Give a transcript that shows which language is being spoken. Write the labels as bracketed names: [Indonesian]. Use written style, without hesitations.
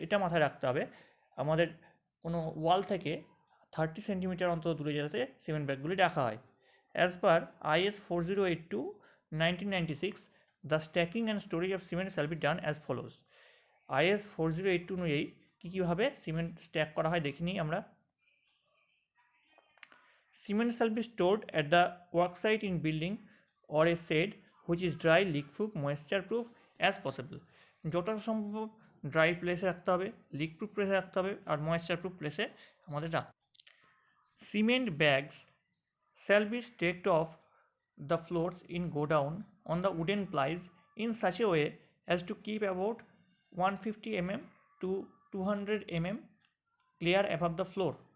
[Bangla] এটা মাথায় রাখতে হবে, আমাদের কোনো ওয়াল থেকে 30 সেন্টিমিটার অন্তত দূরে যাতে সিমেন্ট ব্যাগগুলি রাখা হয়। [English] As per IS 4082/1996, the stacking and storage of cement shall be done as follows. [Bangla] IS 4082 অনুযায়ী কীভাবে সিমেন্ট স্ট্যাক করা হয় দেখে নিই আমরা। [English] Cement shall be stored at the worksite in building or a shed which is dry, leak-proof, moisture-proof as possible. [Bangla] যত সম্ভব dry প্লেসে রাখতে হবে, লিক প্রুফ প্লেসে রাখতে হবে, আর ময়েশ্চার প্রুফ প্লেসে আমাদের রাখতে হবে। [English] Cement bags shall be staked off the floors in godown on the wooden plies in such a way as to keep about 150 mm to 200 mm clear above the floor.